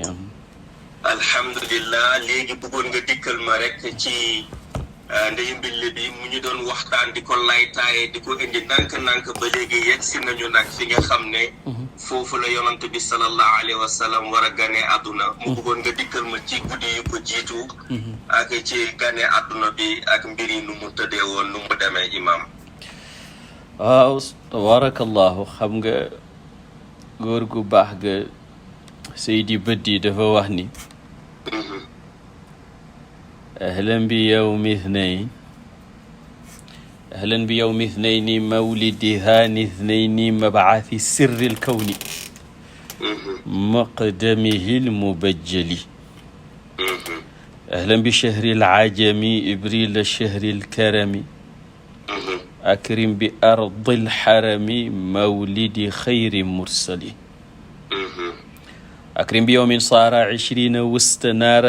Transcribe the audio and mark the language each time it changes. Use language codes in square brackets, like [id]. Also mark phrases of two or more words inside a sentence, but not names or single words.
[wo] alhamdulillah léegi bëggoon nga dikkal ma rek ci ndeyu mbille bi mu ñu doon waxtaan di ko laytaaye di ko indi ndànk-ndànk ba léegi yegg si nañu nag fi nga xam ne foofu la yonant bi [ar] صلى الله عليه وسلم [wo] war a ganee àdduna mu bëggoon nga dikkal ma ci guddi yu ko jiitu ak ci ganee àdduna bi ak mbir yi nu mu tëddee woon nu mu demee imam waaw tabarakallahu xam nga góor gu baax ga Seydi Bëddi dafa wax ni [ar] أهلا بيوم اثنين أهلا بيوم اثنين مولد هاني اثنين مبعث سر الكون مقدمه المبجل أهلا بشهر العجم إبريل الشهر الكرم أكرم بأرض الحرم مولد خير مرسل أكرم بيوم صار 20 واستنار